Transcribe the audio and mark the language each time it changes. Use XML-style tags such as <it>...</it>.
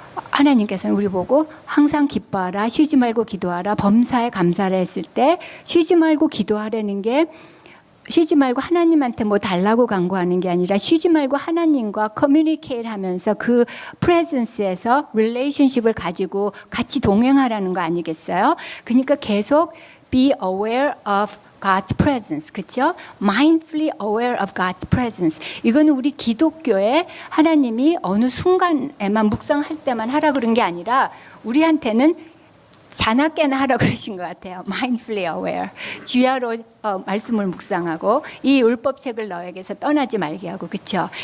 <ko>하나님께서는 우리 보고 항상 기뻐하라, 쉬지 말고 기도하라, 범사에 감사를 했을 때 쉬지 말고 기도하라는 게 쉬지 말고 하나님한테 뭐 달라고 간구하는 게 아니라 쉬지 말고 하나님과 커뮤니케이트 하면서 그 프레젠스에서 릴레이션십을 가지고 같이 동행하라는 거 아니겠어요? 그러니까 계속</ko> <en>be aware of God's presence,</en> <ko>그렇죠?</ko> <en>Mindfully aware of God's presence.</en> <ko>이거는 우리 기독교에 하나님이 어느 순간에만 묵상할 때만 하라 그런 게 아니라 우리한테는 자나깨나 하라고 그러신 것 같아요.</ko> <en>Mindfully aware.</en> <ko>주야로 말씀을 묵상하고 이 율법책을 너에게서 떠나지 말게 하고, 그렇죠?</ko>